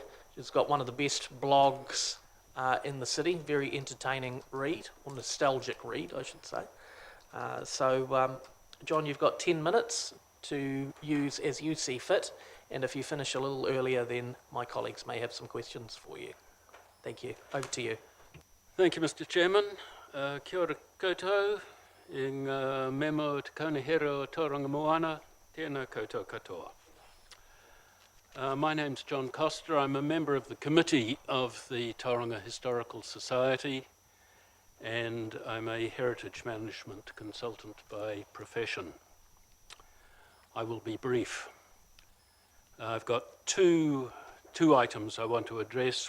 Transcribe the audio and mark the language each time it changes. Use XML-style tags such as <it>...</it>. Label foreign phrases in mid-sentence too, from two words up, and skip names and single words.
<en>It's got one of the best blogs in the city, very entertaining read, or nostalgic read, I should say. John, you've got 10 minutes to use as you see fit, and if you finish a little earlier, then my colleagues may have some questions for you. Thank you. Over to you. Thank you, Mr. Chairman.</en> <mi>Kia ora koutou, memo te kaunihera o Tauranga Moana, tēnā koutou katoa.</mi> <en>My name's John Costa. I'm a member of the committee of the Tauranga Historical Society, and I'm a heritage management consultant by profession. I will be brief. I've got two items I want to address.</en>